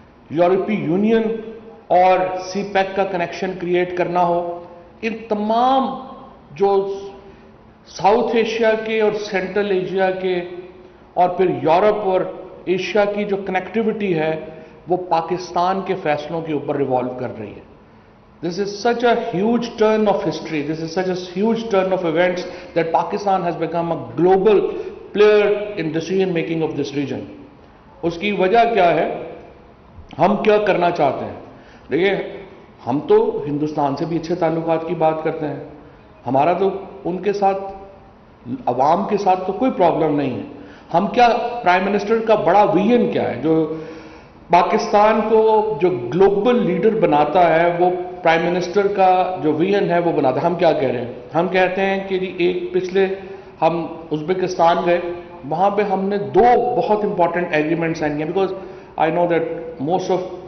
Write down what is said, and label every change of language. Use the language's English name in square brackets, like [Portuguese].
[Urdu] یورپی یونین اور سی پیک کا کنیکشن کریٹ کرنا ہو, ان تمام جو ساؤتھ ایشیا کے اور سینٹرل ایشیا کے اور پھر یورپ اور ایشیا کی جو کنیکٹیوٹی ہے وہ پاکستان کے فیصلوں کے اوپر ریوالو کر رہی ہے. [English] This is such a huge turn of history, this is such a huge turn of events that Pakistan has become a global player in decision making of this region. [Urdu] اس کی وجہ کیا ہے, ہم کیا کرنا چاہتے ہیں. دیکھیے ہم تو ہندوستان سے بھی اچھے تعلقات کی بات کرتے ہیں, ہمارا تو ان کے ساتھ عوام کے ساتھ تو کوئی پرابلم نہیں ہے. ہم کیا پرائم منسٹر کا بڑا ویژن کیا ہے جو پاکستان کو جو گلوبل لیڈر بناتا ہے, وہ پرائم منسٹر کا جو ویژن ہے وہ بناتا ہے. ہم کیا کہہ رہے ہیں, ہم کہتے ہیں کہ جی ایک پچھلے ہم ازبکستان گئے, وہاں پہ ہم نے 2 بہت امپورٹنٹ ایگریمنٹ سائن کیے, [English] because I know that most of